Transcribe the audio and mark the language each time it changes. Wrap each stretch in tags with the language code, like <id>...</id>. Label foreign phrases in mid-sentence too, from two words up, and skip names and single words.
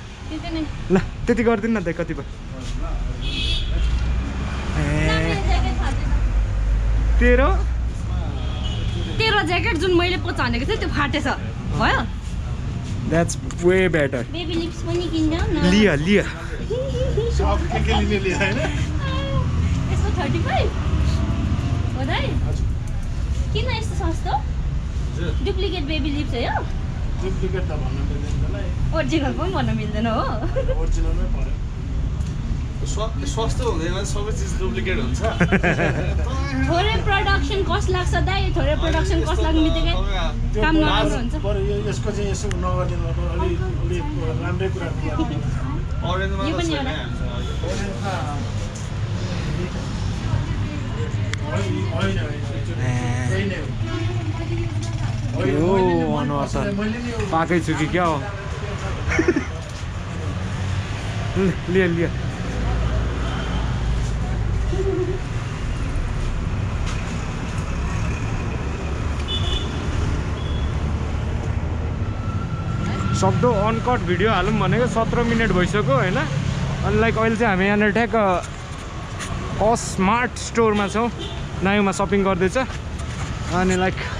<ne>त्यति नै ल त्यति गरिदिनु न त कति भयो तेरो तेरो ज्याकेट जुन मैले पोचा हानेको थिएँ त्यो फाटेछ भयो</ne> <en>that's way better</en> <ne>बेबी लिप्स पनि किन्देऊ न लिया लिया सब के लिने लिएर होइन यसको 35 हो दाइ किन यस्तो सस्तो डुप्लिकेट बेबी लिप्स हो यो डुप्लिकेट त भन्न मिल्दैन होला ओरिजिनल पनि भन्न मिल्दैन हो ओरिजिनलमै पर्यो सस्तो हुँदैन सबै चिज डुप्लिकेट हुन्छ थोरै</ne> <en>production cost</en> <ne>लाग्छ दाइ थोरै</ne> <en>production cost</en> <ne>लाग्ने बित्तिकै काम नराम्रो हुन्छ बरु यसको चाहिँ यसो नगरिदिनु अब अलि राम्रै कुरा अरेन्जमा यो त पनि छैन एउटा। यो अनुहार छ पाकै छु कि क्या हो लिया लिया सक्दो</ne> <en>uncut video</en> <ne>हालौँ भनेको 17 मिनट भइसक्यो होइन अनि लाइक अहिले चाहिँ हामी यहाँनिर ठ्याक्क स्मार्ट स्टोरमा छौँ नायुमा सपिङ गर्दैछ अनि लाइक</ne>